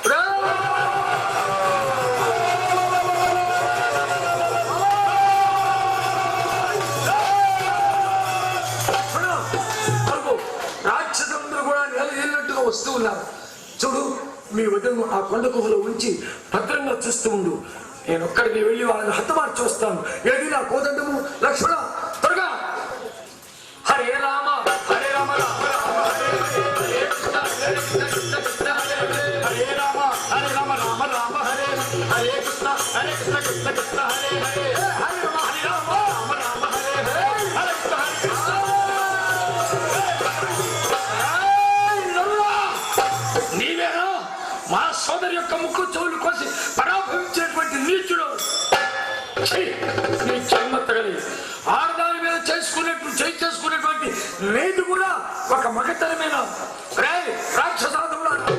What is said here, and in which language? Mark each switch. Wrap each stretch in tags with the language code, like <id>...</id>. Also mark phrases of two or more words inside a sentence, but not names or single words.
<te>రాక్షసులందరూ కూడా నెలన్నట్టుగా వస్తూ ఉన్నారు. చూడు, మీ వద్దను ఆ కొండ గుహలో ఉంచి భద్రంగా చూస్తూ ఉండు. నేను ఒక్కడికి వెళ్ళి వాళ్ళని హతమార్చి వస్తాను. ఏది నా కోదండము లక్ష్మణ, త్వరగా.</te> <sa>హరే రామ హరే రామ రామ రామ హరే హరే కృష్ణ హరే కృష్ణ కృష్ణ హరే హరే హరే రామ హరే రామ రామ రామ హరే హరే కృష్ణ హరే కృష్ణ కృష్ణ కృష్ణ హరే హరే హరే రామ హరే రామ రామ రామ హరే హరే హరే కృష్ణ హరే కృష్ణ.</sa> <te>నీవేనా మా సోదరి యొక్క ముక్కు చెవులు కోసి పరాభవించేటువంటి నీచుడు? నీ జన్మ తగలి ఆడదాని మీద చేసుకునేటువంటి నేటి కూడా ఒక మగతరమైన రాక్షసాధముడా.</te>